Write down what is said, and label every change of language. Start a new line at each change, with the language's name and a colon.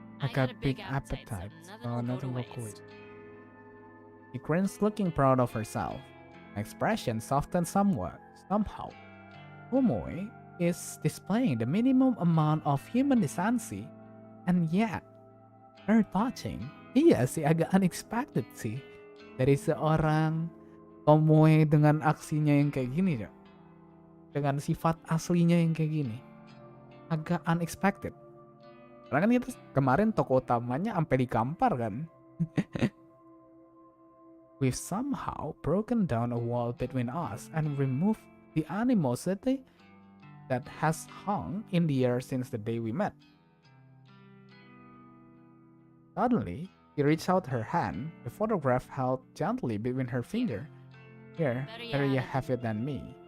English: I got big appetite, so nothing will cool it. She grins, looking proud of herself. My expression softens somewhat, somehow. Tomoe is displaying the minimum amount of human decency, and yet, very touching.
Indonesian: Iya sih, agak unexpected sih. Dari seorang Tomoe dengan aksinya yang kayak gini, ya. Dengan sifat aslinya yang kayak gini. Agak unexpected. Karena kan kita kemarin tokoh utamanya sampai digampar kan.
English: We've somehow broken down a wall between us and removed the animosity that has hung in the air since the day we met. Suddenly, she reached out her hand, the photograph held gently between her finger. Here, better you have it than me.